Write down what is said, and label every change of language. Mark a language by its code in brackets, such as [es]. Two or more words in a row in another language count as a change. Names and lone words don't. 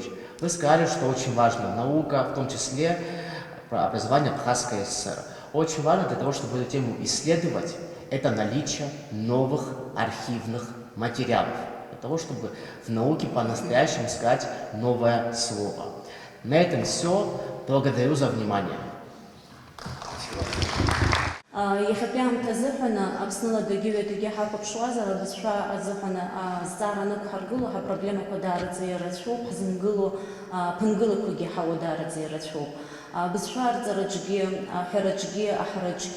[ru] Вы сказали, что очень важна наука, в том числе про образование Абхазской ССР. Очень важно для того, чтобы эту тему исследовать, это наличие новых архивных материалов, для того, чтобы в науке по-настоящему искать новое слово. На этом все. Благодарю за внимание. [ab] Иахьатәи аамҭазыҳәаны Аԥсныла дагьыҩадагьы ҳахәаԥшуазар абызшәа азыҳәаны зҵаара нықәҳаргыло ҳапроблемақәа даараӡа ирацәоуп, ҳзынгыло ԥынгылақәагьы ҳауа даараӡа ирацәоуп. Абызшәа арҵараҿгьы, аҳәараҿгьы, аҳараҿгьы.